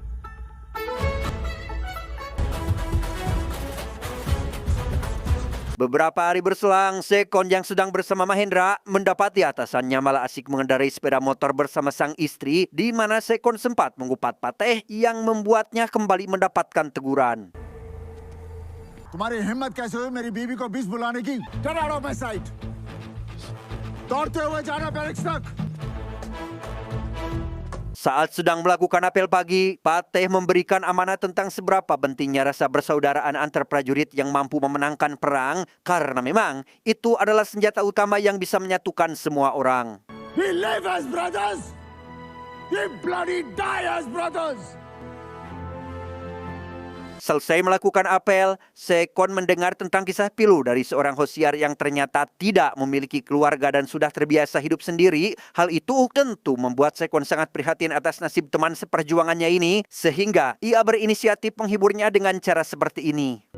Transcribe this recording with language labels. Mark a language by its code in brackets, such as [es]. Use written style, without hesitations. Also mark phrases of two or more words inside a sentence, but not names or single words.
[id] Beberapa hari berselang, Sekon yang sedang bersama Mahendra mendapati atasannya malah asik mengendarai sepeda motor bersama sang istri, di mana Sekon sempat mengupat Pateh yang membuatnya kembali mendapatkan teguran. [hi] तुम्हारी हिम्मत कैसे हुई मेरी बीवी को बीच बुलाने की? [en] Get out of my sight. [hi] दौड़ते हुए जाना बैरिक्स तक. [id] Saat sedang melakukan apel pagi, Pateh memberikan amanat tentang seberapa pentingnya rasa bersaudaraan antar prajurit yang mampu memenangkan perang, karena memang itu adalah senjata utama yang bisa menyatukan semua orang. [en] We live as brothers. We bloody die as brothers. [id] Selesai melakukan apel, Sekon mendengar tentang kisah pilu dari seorang Hosyar yang ternyata tidak memiliki keluarga dan sudah terbiasa hidup sendiri. Hal itu tentu membuat Sekon sangat prihatin atas nasib teman seperjuangannya ini, sehingga ia berinisiatif menghiburnya dengan cara seperti ini.